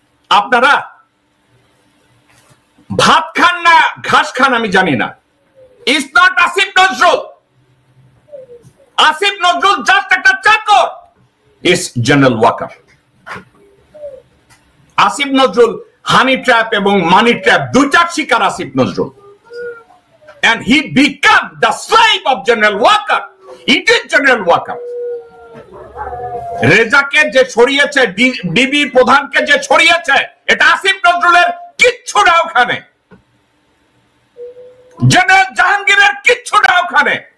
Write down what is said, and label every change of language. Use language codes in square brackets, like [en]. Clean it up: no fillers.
[bn] আপনারা ভাত খান না ঘাস খান আমি জানি না। [en] It's not Asif Nazrul. Asif Nazrul just [bn] একটা চাকর। [en] It's general Waker. [bn] Asif Nazrul honey trap এবং মানি ট্র্যাপ দুইটার শিকার Asif Nazrul. [en] And he became the slave of General Walker. It is General Walker. [bn] রেজাকে যে ছড়িয়েছে, ডিবি প্রধানকে যে ছড়িয়েছে, এটা আসিফ নজরুলের কিচ্ছু না ওখানে। জেনারেল জাহাঙ্গীরের কিচ্ছু না ওখানে।